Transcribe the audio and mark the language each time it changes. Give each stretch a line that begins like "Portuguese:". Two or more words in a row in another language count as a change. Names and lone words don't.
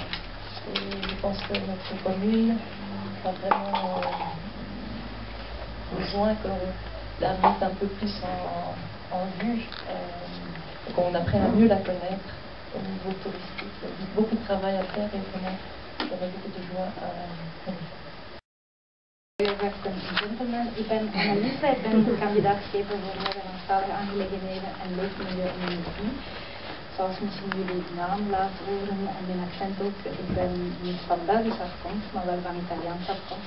French: Et je pense que notre commune a vraiment besoin que la mettre un peu plus en vue, qu'on apprenne à mieux la connaître au niveau touristique. Il y a beaucoup de travail à faire et vraiment j'aurais beaucoup de joie à faire.
Dutch: Ik ben Annelies, ik ben kandidaat gegeven voor Nederlandstalige aangelegenheden en leefmilieu en energie. Zoals misschien jullie de naam laten horen en mijn accent ook, ik ben niet van Belgische afkomst, maar wel van Italiaanse afkomst.